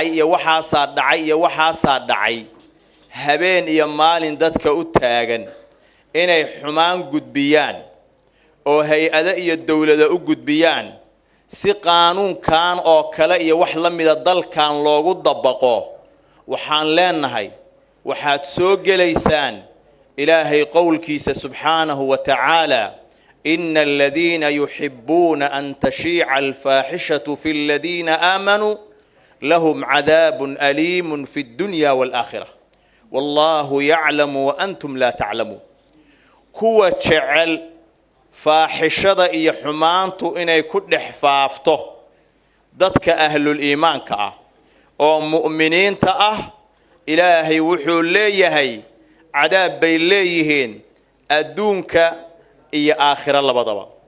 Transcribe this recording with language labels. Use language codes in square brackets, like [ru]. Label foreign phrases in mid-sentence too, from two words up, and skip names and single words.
[so] dhacay habeen iyo maalin dadka u taagan inay xumaan gudbiyaan oo hay'ado iyo dawlado u gudbiyaan si qaanuunkan oo kale iyo wax la mid ah dalkan loogu dabaqo waxaan leenahay waxaad soo gelaysaan ilaahay qowlkiisa [ar] سبحانه و تعالى إن الذين يحبون أن تشيع الفاحشة في الذين آمنوا لهم عذاب أليم في الدنيا و الآخرة والله يعلم و أنتم لا تعلمون [so] kuwa jecel faaxishada iyo xumaantu inay ku dhex faafto dadka ahlul iimaanka ah oo mu'miniinta ah ilaahay wuxuu leeyahay cadaab bay leeyihiin adduunka iyo aakhira labadaba